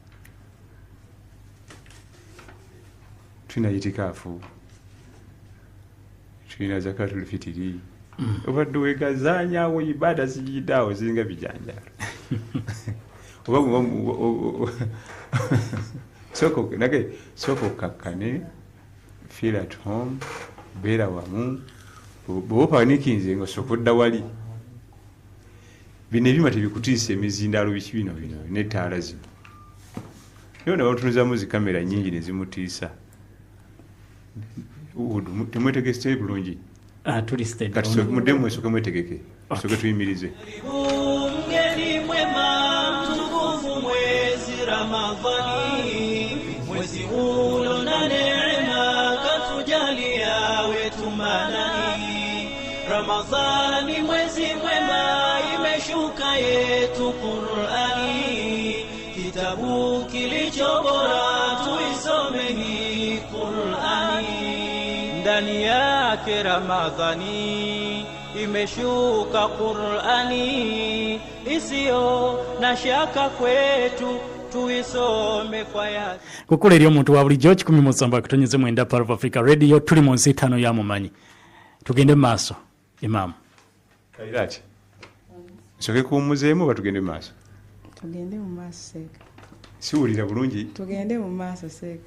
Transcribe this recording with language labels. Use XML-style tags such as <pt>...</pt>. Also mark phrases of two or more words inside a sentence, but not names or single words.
<lg>Tulina itikaafu, tulina zakatul fitiri, obadde wegazaanyaawo ibaada ziyidaawo ziringa bijanjaalo. Sooka okkakkane,</lg> <en>feel at home,</en> <lg>beera wamu, bw'oba opanikinze nga osooka odda wali. Bino ebyuma tebikutiisa emizindaalo biki bino n'ettaala zino. Yo ne batunuzamu zikamera nnyingi ne zimutiisa. Temwetegese bulungi. Tuli steady. Kati muddemu mwesooke mwetegeke. Sooke tuyimirize.</lg> <sw>Mgeni mwema mtukufu mwezi Ramadhani, mwezi ulo na neema katujalia wetu manani. Ramadhani mwezi mwema, imeshuka yetu Qur'ani, kitabu kilicho bora tuisome hii Qur'ani. Ndani yake Ramadhani imeshuka Qur'ani, isiyo na shaka kwetu tuisome kwa yake.</sw> <lg>Kukula eri omuntu wa bulijjo 107.9 Power of Africa Radio, tuli mu nsi 5 y'amumanyi. Tugende maaso Imam. Kairati. Soke kuwummuzeemu oba tugende mu maaso? Tugende mu maaso seeka. Siwulira bulungi. Tugende mu maaso seeka.</lg>